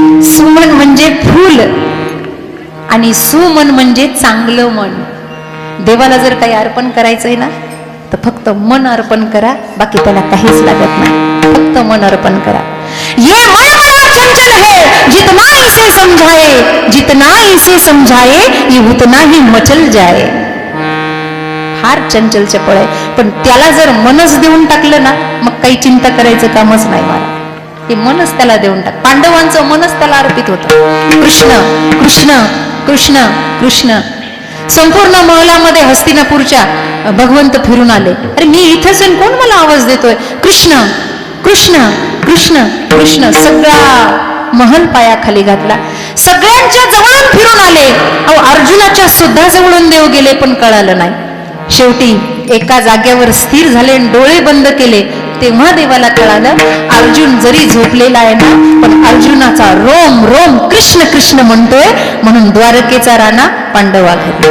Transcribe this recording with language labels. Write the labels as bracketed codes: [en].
[mr] सुमन म्हणजे फूल आणि सुमन म्हणजे चांगलं मन. देवाला जर काही अर्पण करायचंय ना तर फक्त मन अर्पण करा, बाकी त्याला काहीच लागत नाही. फक्त मन अर्पण करा. [hi] ये मन बड़ा चंचल है, जितना इसे समझाए, जितना इसे समझाए, ये उतना ही मचल जाए. [mr] फार चंचल चपळ आहे, पण त्याला जर मनच देऊन टाकलं ना मग काही चिंता करायचं कामच नाही मला. हे मनच त्याला देऊन टाक. पांडवांचं मनच त्याला अर्पित होतं. कृष्ण कृष्ण कृष्ण कृष्ण. संपूर्ण महलामध्ये हस्तिनापूरच्या भगवंत फिरून आले. अरे मी इथंच आहे, कोण मला आवाज देतोय? कृष्ण कृष्ण कृष्ण कृष्ण. सगळा महल पायाखाली घातला. सगळ्यांच्या जवळून फिरून आले. अहो अर्जुनाच्या सुद्धा जवळून देव गेले पण कळालं नाही. शेवटी एका जागेवर स्थिर झाले आणि डोळे बंद केले. तेव्हा देवाला कळालं अर्जुन जरी झोपलेला आहे ना, पण अर्जुनाचा रोम रोम कृष्ण कृष्ण म्हणतोय, म्हणून द्वारकेचा राणा पांडवा घरी.